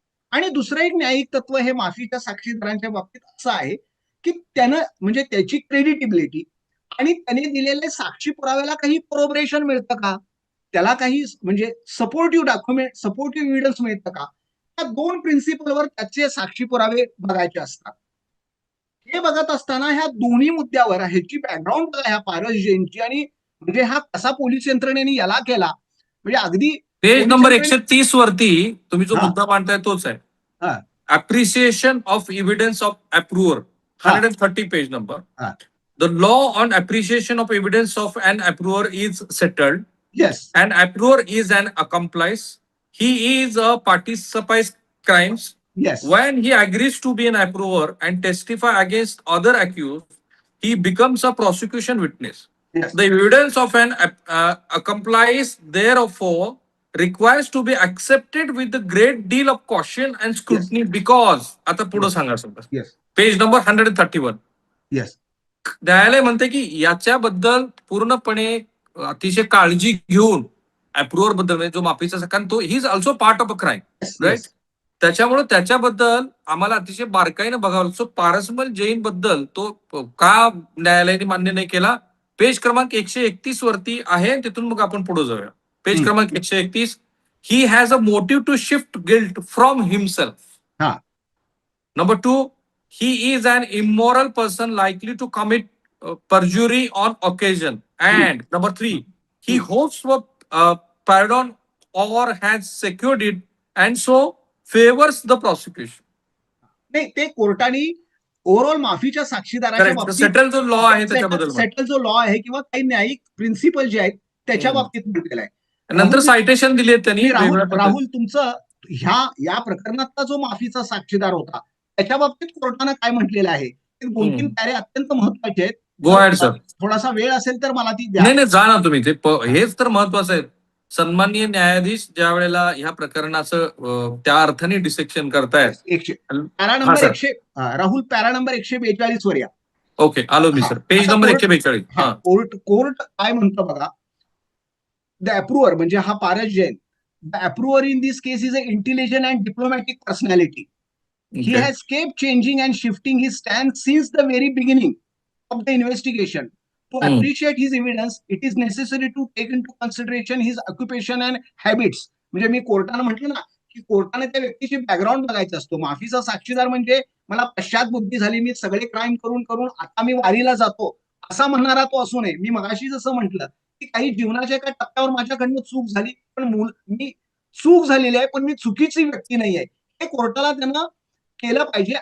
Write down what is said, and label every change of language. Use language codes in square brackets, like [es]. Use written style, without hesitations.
[mr] आणि दुसरं एक न्यायिक तत्व हे माफीच्या साक्षीदारांच्या बाबतीत असं आहे की त्यानं म्हणजे त्याची क्रेडिटेबिलिटी आणि त्याने दिलेले साक्षी पुराव्याला काही कोरोबरेशन मिळतं का, त्याला काही म्हणजे सपोर्टिव्ह डॉक्युमेंट, सपोर्टिव्ह एव्हिडन्स मिळतं का, त्या दोन प्रिन्सिपलवर त्याचे साक्षी पुरावे बघायचे असतात. हे बघत असताना ह्या दोन्ही मुद्द्यावर ह्याची बॅकग्राऊंड बघा, ह्या पारस जैनची, आणि म्हणजे हा कसा पोलीस यंत्रणेने याला केला, म्हणजे अगदी पेज नंबर 130 वरती तुम्ही जो हा. मुद्दा मांडताय तोच आहे. हा. [en] Appreciation of evidence of approver, 130 page number. The law on appreciation of evidence of an approver is settled. Yes. An approver is an accomplice. He is a participant crimes. Yes. When he agrees to be an approver and testify against other accused, he becomes a prosecution witness. Yes. The evidence of an accomplice, therefore, requires to be accepted with a great deal of caution and scrutiny because [mr] आता पुढे सांगा sir. [en] Yes. Page number 131. Yes. [mr] न्यायालय म्हणते की याच्याबद्दल पूर्णपणे अतिशय काळजी घेऊन अप्रुव्हर बद्दल म्हणजे जो माफीचा, कारण तो [en] He is also part of a crime, right. [mr] त्याच्यामुळे त्याच्याबद्दल आम्हाला अतिशय बारकाईनं बघावं लागतो. पारसमल जैन बद्दल तो का न्यायालयाने मान्य नाही केला, पेज क्रमांक 131 वरती आहे, तिथून मग आपण पुढे जाऊया. पेज क्रमांक [en] 131. He has a motive to shift guilt from himself. Number 2, he is an immoral person likely to commit perjury on occasion. And number 3, he hopes for pardon or has secured it and so favors the prosecution. [mr] नाही, ते कोर्टाने overall माफीच्या साक्षीदाराच्या बाबतीत settle जो law आहे त्याच्याबद्दल, settle जो law आहे किंवा काही न्यायिक प्रिन्सिपल जे आहेत त्याच्या बाबतीत म्हटलेलं आहे. नंतर सायटेशन दिली आहेत त्यांनी. राहुल तुमचं या प्रकरणातला जो माफीचा साक्षीदार होता त्याच्या बाबतीत कोर्टानं काय म्हटलेलं आहे, 2-3 पॅरे अत्यंत महत्वाचे आहेत. [en] Go ahead sir. [mr] थोडासा वेळ असेल तर मला ती द्या. नाही जा ना तुम्ही, ते हेच तर महत्वाचं आहे. सन्माननीय न्यायाधीश ज्या वेळेला ह्या प्रकरणाचं त्या अर्थाने डिसेक्शन करतायत. Para number 100, Rahul para number 142 वर या. ओके, आलो मी सर. Page number 142. कोर्ट काय म्हणतं बघा. [en] the approver [mr] म्हणजे हा Paras Jain, [en] The approver in this case is a intelligent and diplomatic personality. He has kept changing and shifting his stance since the very beginning of the investigation. To appreciate his evidence, it is necessary to take into consideration his occupation and habits. [mr] म्हणजे मी कोर्टानं म्हटलं ना की कोर्टाने त्या व्यक्तीची background बघायचं असतो. माफीचा साक्षीदार म्हणजे मला पश्चात बुद्धी झाली, मी सगळे क्राईम करून करून आता मी वारीला जातो असा म्हणणारा तो असू नये. मी मगाशी जसं म्हटलं की काही जीवनाच्या एका टप्प्यावर माझ्याकडनं चूक झाली, पण मी चूक झालेली आहे पण मी चुकीची व्यक्ती नाही आहे, हे कोर्टाला त्यांना केलं पाहिजे.